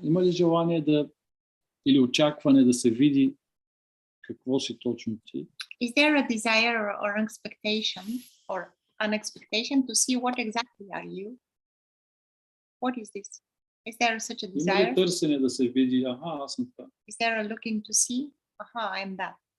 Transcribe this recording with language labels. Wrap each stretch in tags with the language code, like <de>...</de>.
<bg>Има ли желание или очакване да се види какво си точно ти?</bg> <en>Is there a desire or an expectation to see what exactly are you? What is this? Is there such a desire?</en> <bg>Има ли търсене да се види, аз съм това?</bg> <en>Is there a looking to see, I am that?</en>